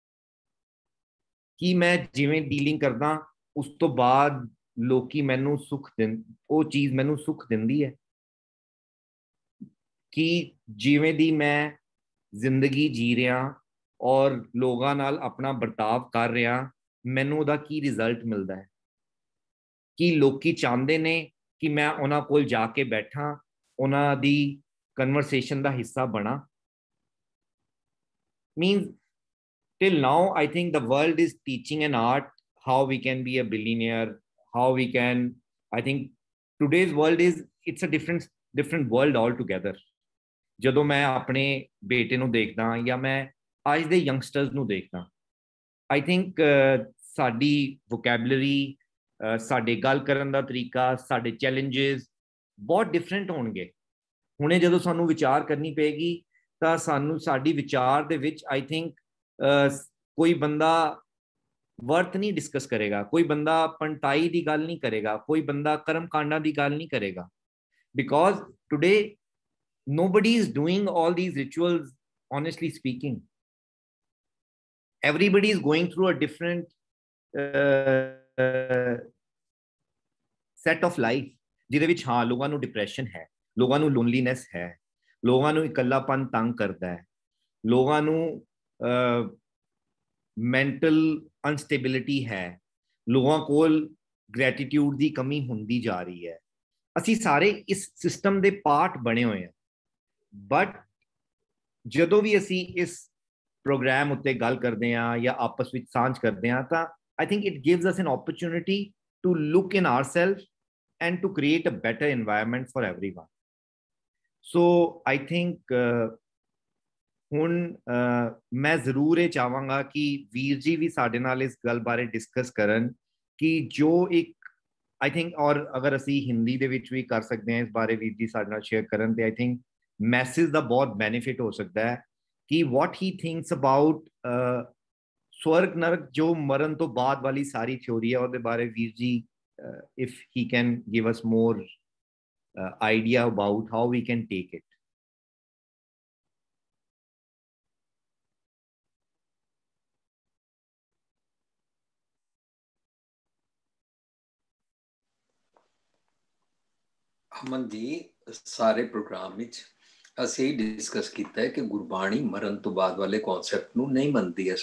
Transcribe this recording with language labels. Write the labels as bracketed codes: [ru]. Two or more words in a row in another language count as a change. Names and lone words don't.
[pa] ਕਿ ਮੈਂ ਜਿਵੇਂ ਡੀਲਿੰਗ ਕਰਦਾ ਉਸ ਤੋਂ ਬਾਅਦ ਲੋਕੀ ਮੈਨੂੰ ਸੁੱਖ ਉਹ ਚੀਜ਼ ਮੈਨੂੰ ਸੁੱਖ ਦਿੰਦੀ ਹੈ, ਕਿ ਜਿਵੇਂ ਦੀ ਮੈਂ ਜ਼ਿੰਦਗੀ ਜੀ ਰਿਹਾ ਔਰ ਲੋਕਾਂ ਨਾਲ ਆਪਣਾ ਵਰਤਾਵ ਕਰ ਰਿਹਾ ਮੈਨੂੰ ਉਹਦਾ ਕੀ ਰਿਜ਼ਲਟ ਮਿਲਦਾ ਹੈ, ਕਿ ਲੋਕੀ ਚਾਹੁੰਦੇ ਨੇ ਕਿ ਮੈਂ ਉਹਨਾਂ ਕੋਲ ਜਾ ਕੇ ਬੈਠਾਂ, ਉਹਨਾਂ ਦੀ ਕਨਵਰਸੇਸ਼ਨ ਦਾ ਹਿੱਸਾ ਬਣਾ। [en] Means till now I think the world is teaching an art how we can be a billionaire, how we can, I think today's world is, it's a different world altogether। [pa] ਜਦੋਂ ਮੈਂ ਆਪਣੇ ਬੇਟੇ ਨੂੰ ਦੇਖਦਾ ਜਾਂ ਮੈਂ ਅੱਜ ਦੇ ਯੰਗਸਟਰਸ ਨੂੰ ਦੇਖਦਾ, [en] I think [pa] ਸਾਡੀ ਵੋਕੈਬਲਰੀ, ਸਾਡੇ ਗੱਲ ਕਰਨ ਦਾ ਤਰੀਕਾ, ਸਾਡੇ ਚੈਲੰਜਸ ਬਹੁਤ ਡਿਫਰੈਂਟ ਹੋਣਗੇ। ਹੁਣੇ ਜਦੋਂ ਸਾਨੂੰ ਵਿਚਾਰ ਕਰਨੀ ਪਏਗੀ ਤਾਂ ਸਾਨੂੰ ਸਾਡੀ ਵਿਚਾਰ ਦੇ ਵਿੱਚ [en] I think [pa] ਕੋਈ ਬੰਦਾ ਵਰਤ ਨਹੀਂ ਡਿਸਕਸ ਕਰੇਗਾ, ਕੋਈ ਬੰਦਾ ਪੰਟਾਈ ਦੀ ਗੱਲ ਨਹੀਂ ਕਰੇਗਾ, ਕੋਈ ਬੰਦਾ ਕਰਮ ਕਾਂਡਾਂ ਦੀ ਗੱਲ ਨਹੀਂ ਕਰੇਗਾ, [en] because today nobody is doing all these rituals, honestly speaking। everybody is going through a different set of life, [pa] ਜਿਹਦੇ ਵਿੱਚ ਹਾਂ ਲੋਕਾਂ ਨੂੰ ਡਿਪਰੈਸ਼ਨ ਹੈ, ਲੋਕਾਂ ਨੂੰ ਲੋਨਲੀਨੈਸ ਹੈ, ਲੋਕਾਂ ਨੂੰ ਇਕੱਲਾਪਨ ਤੰਗ ਕਰਦਾ ਹੈ, ਲੋਕਾਂ ਨੂੰ [en] mental instability [pa] ਹੈ, ਲੋਕਾਂ ਕੋਲ ਗ੍ਰੈਟੀਟਿਊਡ ਦੀ ਕਮੀ ਹੁੰਦੀ ਜਾ ਰਹੀ ਹੈ। ਅਸੀਂ ਸਾਰੇ ਇਸ ਸਿਸਟਮ ਦੇ ਪਾਰਟ ਬਣੇ ਹੋਏ ਹਾਂ। ਬਟ ਜਦੋਂ ਵੀ ਅਸੀਂ ਇਸ ਪ੍ਰੋਗਰਾਮ ਉੱਤੇ ਗੱਲ ਕਰਦੇ ਹਾਂ ਜਾਂ ਆਪਸ ਵਿੱਚ ਸਾਂਝ ਕਰਦੇ ਹਾਂ ਤਾਂ [en] I think it gives us an opportunity to look in ourselves and to create a better environment for everyone। So I think [pa] ਹੁਣ ਮੈਂ ਜ਼ਰੂਰ ਇਹ ਚਾਹਾਂਗਾ ਕਿ ਵੀਰ ਜੀ ਵੀ ਸਾਡੇ ਨਾਲ ਇਸ ਗੱਲ ਬਾਰੇ ਡਿਸਕਸ ਕਰਨ ਕਿ ਜੋ [en] ਇੱਕ I think, [pa] ਔਰ ਅਗਰ ਅਸੀਂ ਹਿੰਦੀ ਦੇ ਵਿੱਚ ਵੀ ਕਰ ਸਕਦੇ ਹਾਂ ਇਸ ਬਾਰੇ ਵੀਰ ਜੀ ਸਾਡੇ ਨਾਲ ਸ਼ੇਅਰ ਕਰਨ ਤੇ [en] I think [pa] ਮੈਸੇਜ ਦਾ ਬਹੁਤ ਬੈਨੀਫਿਟ ਹੋ ਸਕਦਾ ਹੈ ਕਿ [en] what he thinks about [pa] ਸਵਰਗ ਨਰਕ ਜੋ ਮਰਨ ਤੋਂ ਬਾਅਦ ਵਾਲੀ ਸਾਰੀ ਥਿਉਰੀ ਹੈ ਉਹਦੇ ਬਾਰੇ ਵੀਰ ਜੀ [en] if he can give us more idea about how we can take it। [pa] ਅਮਨ ਜੀ, ਸਾਰੇ ਪ੍ਰੋਗਰਾਮ ਵਿੱਚ ਅਸੀਂ ਡਿਸਕਸ ਕੀਤਾ ਹੈ ਕਿ ਗੁਰਬਾਣੀ ਮਰਨ ਤੋਂ ਬਾਅਦ ਵਾਲੇ ਕਨਸੈਪਟ ਨੂੰ ਨਹੀਂ ਮੰਨਦੀ ਹੈ।